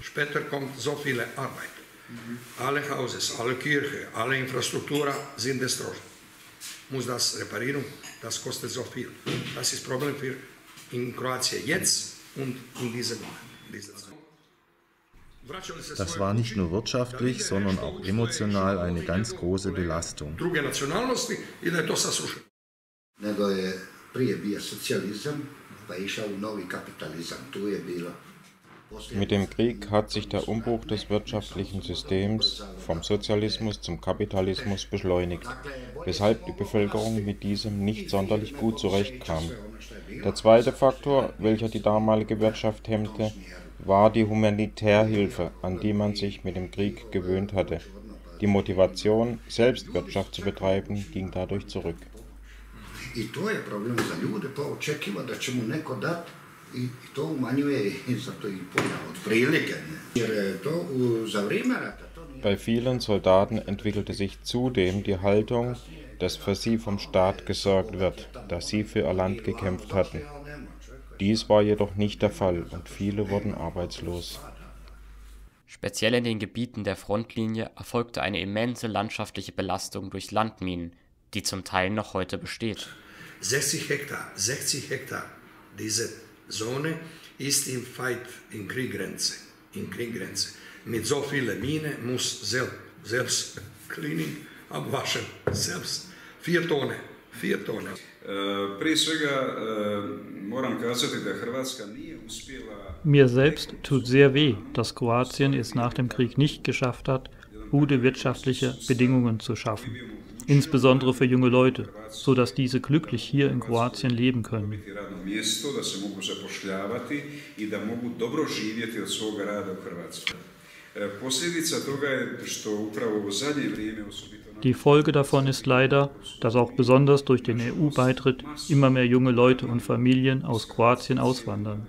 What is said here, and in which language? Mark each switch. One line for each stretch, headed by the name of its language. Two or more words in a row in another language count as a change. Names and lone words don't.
German: Später kommt so viele Arbeit. Alle Hauses, alle Kirchen, alle Infrastruktur sind destroyed. Muss das reparieren, das kostet so viel. Das ist das Problem für in Kroatien jetzt und in dieser Zeit. Das war nicht nur wirtschaftlich, sondern auch emotional eine ganz große Belastung.
Croatian: Nego je prije bio socijalizam, pa je išao u novi kapitalizam. Tu je bilo.
German: Mit dem Krieg hat sich der Umbruch des wirtschaftlichen Systems vom Sozialismus zum Kapitalismus beschleunigt, weshalb die Bevölkerung mit diesem nicht sonderlich gut zurechtkam. Der zweite Faktor, welcher die damalige Wirtschaft hemmte, war die Humanitärhilfe, an die man sich mit dem Krieg gewöhnt hatte. Die Motivation, selbst Wirtschaft zu betreiben, ging dadurch zurück.
Croatian: I to je problem za ljude, pa očekiva da će mu neko dati i to umanjuje zato i polja otprilike. Jer to za vrijeme rata to nije.
German: Bei vielen Soldaten entwickelte sich zudem die Haltung, dass für sie vom Staat gesorgt wird, da sie für ihr Land gekämpft hatten. Dies war jedoch nicht der Fall und viele wurden arbeitslos. Speziell in den Gebieten der Frontlinie erfolgte eine immense landschaftliche Belastung durch Landminen, die zum Teil noch heute besteht. 60 Hektar, diese Zone ist im Fight, in Krieggrenze. Mit so vielen Minen muss selbst Cleaning abwaschen, selbst 4 Tonnen.
Croatian: Prije svega moram kazati da Hrvatska nije uspjela.
German: Mir selbst tut sehr weh, dass Kroatien es nach dem Krieg nicht geschafft hat, gute wirtschaftliche Bedingungen zu schaffen, insbesondere für junge Leute, so dass diese glücklich hier in Kroatien leben können. Die Folge davon ist leider, dass auch besonders durch den EU-Beitritt immer mehr junge Leute und Familien aus Kroatien auswandern.